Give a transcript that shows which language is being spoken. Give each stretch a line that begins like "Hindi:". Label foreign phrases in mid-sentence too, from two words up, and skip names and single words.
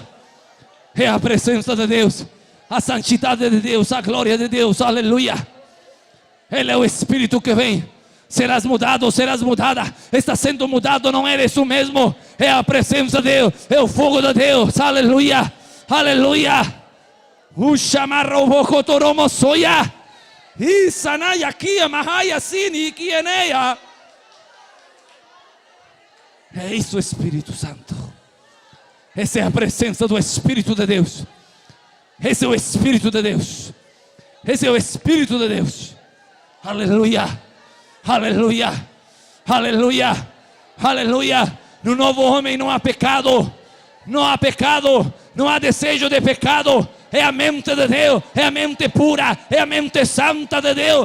Portuguese: É a presença de Deus, a santidade de Deus, a glória de Deus. Aleluia. Ele é o Espírito que vem. Serás mudado, serás mudada. Está sendo mudado, não é isso mesmo. É a presença de Deus, é o fogo de Deus. Aleluia, aleluia. Ushamarro bocotoromo soya. Isanaya kia mahaya sini kieneia. É isso, Espírito Santo. Essa é a presença do Espírito de Deus. Esse é o Espírito de Deus. Aleluia. No novo homem não há pecado, não há desejo de pecado, é a mente de Deus, é a mente pura, é a mente santa de Deus.